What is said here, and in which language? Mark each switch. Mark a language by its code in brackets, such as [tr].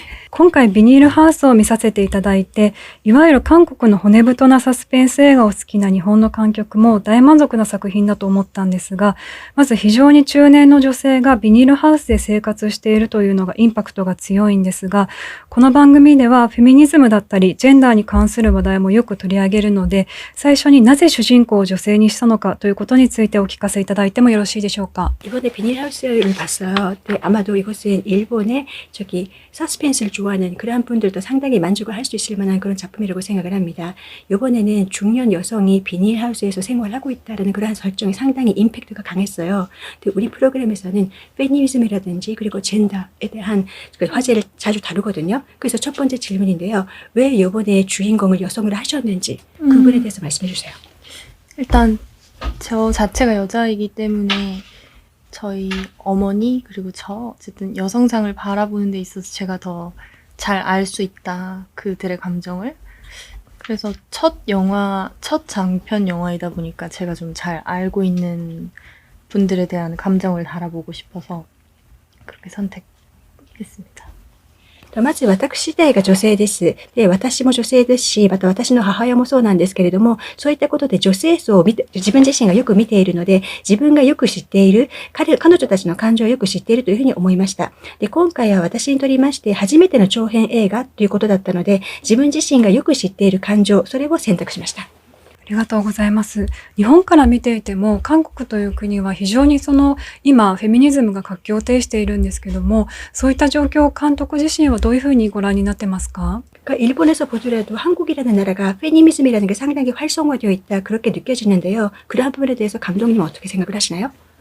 [ja] 今回ビニールハウスを見させていただいて、いわゆる韓国の骨太なサスペンス映画を好きな日本の観客も大満足な作品だと思ったんですが、まず非常に中年の女性がビニールハウスで生活しているというのがインパクトが強いんですが、この番組ではフェミニズムだったりジェンダーに関する話題もよく取り上げるので、最初になぜ主人公を女性にしたのかということについてお聞かせいただいてもよろしいでしょうか。 [ko] 이번에 비닐하우스를 봤어요. 네, 아마도 이것은 일본의 서스펜스를 좋아하는 그런 분들도 상당히 만족을 할 수 있을 만한 그런 작품이라고 생각을 합니다. 이번에는 중년 여성이 비닐하우스에서 생활하고 있다는 그러한 설정이 상당히 임팩트가 강했어요. 근데 우리 프로그램에서는 페미니즘이라든지 그리고 젠더에 대한 그 화제를 자주 다루거든요. 그래서 첫 번째 질문인데요. 왜 이번에 주인공을 여성으로 하셨는지 그 부분에 대해서 말씀해 주세요. 일단 저 자체가 여자이기 때문에 저희 어머니 그리고 저 어쨌든 여성상을 바라보는 데 있어서 제가 더 잘 알 수 있다, 그들의 감정을. 그래서 첫 장편 영화이다 보니까 제가 좀 잘 알고 있는 분들에 대한 감정을 달아보고 싶어서 그렇게 선택했습니다. [ja] まず私自体が女性です。で、私も女性ですし、また私の母親もそうなんですけれども、そういったことで女性層を自分自身がよく見ているので、自分がよく知っている、彼女たちの感情をよく知っているというふうに思いました。で、今回は私にとりまして初めての長編映画ということだったので、自分自身がよく知っている感情、それを選択しました。ありがとうございます。日本から見ていても、韓国という国は非常に今フェミニズムが活況を呈しているんですけども、そういった状況を監督自身はどういうふうにご覧になってますか？ [ko] 그러니까 일본에서 보더라도 한국이라는 나라가 페미니즘이라는 게 상당히 활성화되어 있다, 그렇게 느껴지는데요. 그러한 부분에 대해서 감독님은 어떻게 생각을 하시나요?